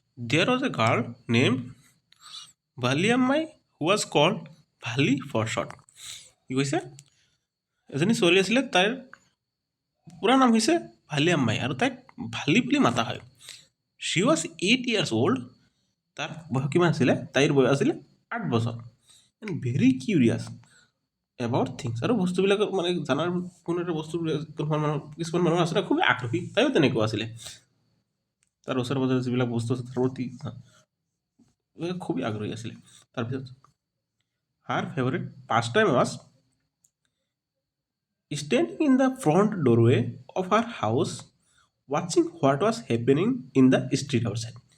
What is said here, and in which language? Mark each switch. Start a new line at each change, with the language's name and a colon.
English: There was a girl named Valliammai who was called Valli for short.
Assamese: কি কৈছে? এজনী ছোৱালী আছিলে, তাইৰ পুৰা নাম হৈছে ভালিয়াম্মাই আৰু তাইক ভালি বুলি মাতা হয়।
English: She was 8 years old.
Assamese: তাৰ বয়স কিমান আছিলে? তাইৰ বয়স আছিলে 8 বছৰ।
English: And very curious about things.
Assamese: আৰু বস্তুবিলাক জানাৰ কোনো এটা বস্তুবিলাক কিছুমান মানুহ আছিলে খুবেই আগ্ৰহী, তাইও তেনেকুৱা আছিলে। তাৰ ওচৰে পাজৰে যিবিলাক বস্তু আছে তাৰ প্ৰতি খুবেই আগ্ৰহী আছিলে। তাৰপিছত
English: Her favourite pastime was standing in the front doorway of her house watching what was happening in the street outside.